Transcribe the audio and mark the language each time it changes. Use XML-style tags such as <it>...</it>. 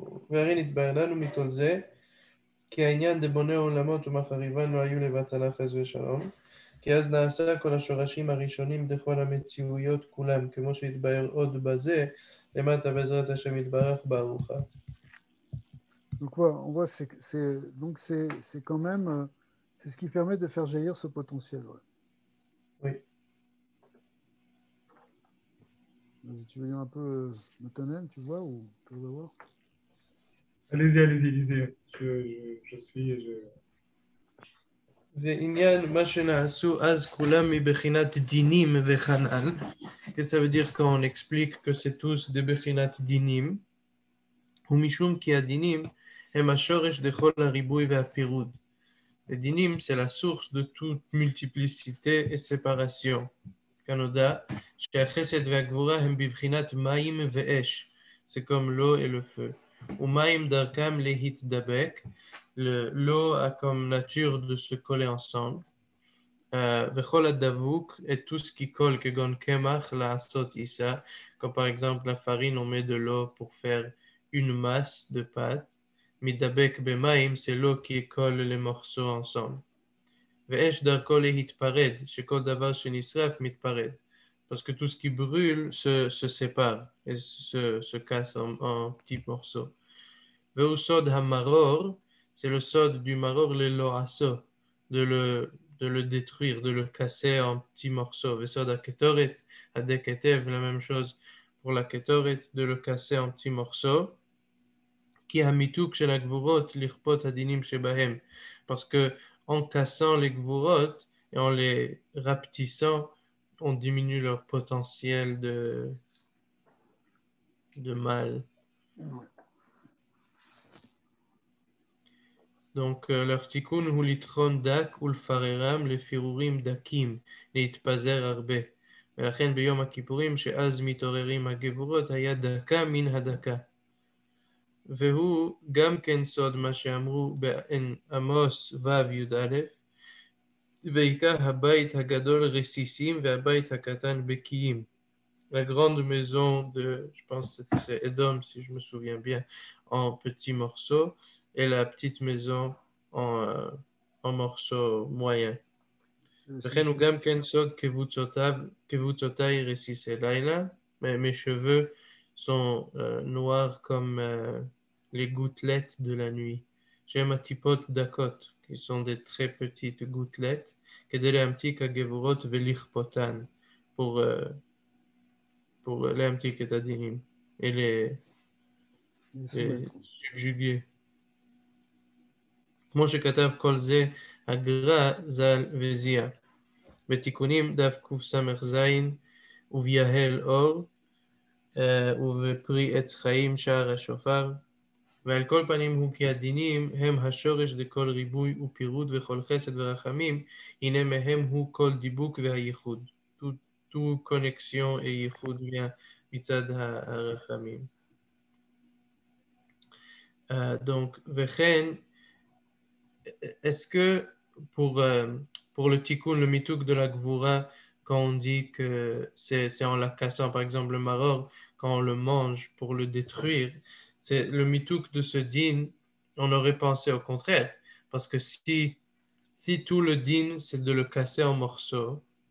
<he>והרי נתבהר לנו מכל זה, כי העניין דבוני עולמות ומחריבן לא היו לבטלה חס ושלום, כי אז נעשה כל השורשים הראשונים דכל המציאויות כולם, כמו שהתבהר עוד בזה, למטה בעזרת השם יתברך בארוחה.</he> <fr>Donc voilà, on voit, c'est quand même, c'est ce qui permet de faire jaillir ce potentiel. Ouais. Oui. Vas-y, tu veux dire un peu Nathanaël, tu vois, ou tu vas voir? Allez-y, lisez. Je suis et je...</fr> <he>ועניין מה שנעשו אז כולם מבחינת דינים וכנ"ל,</he> <fr>que ça veut dire quand on explique que c'est tous des</fr> <he>בחינת דינים, ומשום כי הדינים הם השורש דכל הריבוי והפירוד.</he> <fr>Les dinim, c'est la source de toute multiplicité et séparation.</fr> <he>Kanoda, שהחסד והגבורה הם בבחינת מים ואש,</he> <fr>c'est comme l'eau et le feu.</fr> <he>ומים דרכם להתדבק,</he> <fr>l'eau a comme nature de se coller ensemble.</fr> <he>וכל הדבוק,</he> <fr>et tout ce qui colle,</fr> <he>כגון קמח, לעשות עיסה,</he> <fr>comme par exemple la farine, on met de l'eau pour faire une masse de pâte.</fr> <he>מתדבק במים,</he> <fr>c'est l'eau qui colle les morceaux ensemble.</fr> <he>ואש דרכו להתפרד, שכל דבר שנשרף מתפרד.</he> <fr>Parce que tout ce qui brûle se sépare et se casse en petits morceaux.</fr> <he>והוא סוד המרור,</he> <fr>c'est le sod du maror, le loasso, de le détruire, de le casser en petits morceaux.</fr> <he>וסוד הקטורת, הדקטב,</he> <fr>la même chose pour la ketoret, de le casser en petits morceaux.</fr> <he>כי המיתוק של הגבורות לכפות הדינים שבהם.</he> <fr>Parce que en cassant les gvurot et en les rapetissant, on diminue leur potentiel de mal. Donc leur tikkun</fr> <he>הוא לטחון דק ולפררם לפירורים דקים, להתפזר הרבה. ולכן ביום הכיפורים שאז מתעוררים הגבורות היה דקה מן הדקה. והוא גם כן סוד מה שאמרו בעמוס ו' י"א, ועיקר הבית הגדול רסיסים והבית הקטן בקיים.</he> <fr>La grande maison de, je pense que c'est Edom si je me souviens bien, en petits morceaux, et la petite maison en morceaux moyens.</fr> <he>וכן הוא גם כן סוד קבוצותיי רסיסי לילה,</he> <fr>mes cheveux sont noirs comme les gouttelettes de la nuit. J'aime</fr> <he>הטיפות דקות,</he> <fr>qui sont des très petites gouttelettes,</fr> <he>כדי להמתיק הגבורות ולכפותן,</he> <fr>pour</fr> <he>להמתיק את הדינים,</he> <fr>et les subjuguer.</fr> <he>כמו שכתב כל זה הגר"א ז"ל וזיע, בתיקונים דף קס"ז וביהל אור, ובפרי עץ חיים שער השופר, ועל כל פנים הוא כי הדינים הם השורש דכל ריבוי ופירוד וכל חסד ורחמים, הנה מהם הוא כל דיבוק והייחוד.</he> <fr>tout connexion et</fr> <he>ייחוד מצד הרחמים.</he> <fr>Donc,</fr> <he>וכן,</he> <fr>est-ce que pour le tikkun, le mitouk de la gvura, quand on dit que c'est en la cassant, par exemple le maror, quand on le mange pour le détruire, c'est le mitouk de ce din, on aurait pensé au contraire, parce que si tout le din, c'est de le casser en morceaux,</fr>